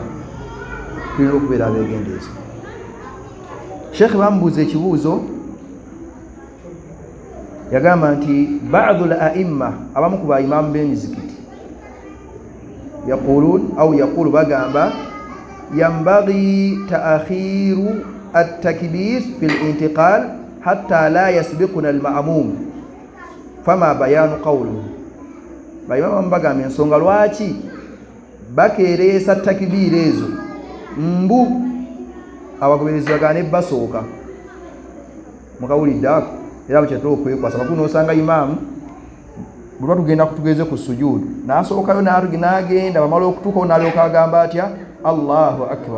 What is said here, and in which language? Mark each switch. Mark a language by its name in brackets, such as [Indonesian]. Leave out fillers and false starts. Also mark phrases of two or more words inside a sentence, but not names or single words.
[Ganda] Tulina okubeera abeegendereza. Sheikh bamubuuza ekibuuzo, yagamba nti [Arabic] بعض الأئمة, [Ganda] abamu ku baimamu b'emizikiti, [Arabic] yaqulu bagamba ينبغي تأخير التكبير في الانتقال حتى لا يسبقنا المأموم فما بيان قوله. [Ganda] Baimamu bagamba ensonga lwaki bakeeresa takbira ezo mbu abagoberezi bagane basooka. Mukawulidde ako era bukyetera okwekwasa makulu n'osanga imaamu bwe tugenda kutugeze ku sujudu n'asookayo n'agenda bamala okutuukawo n'alyoka agamba atya [Arabic] الله أكبر.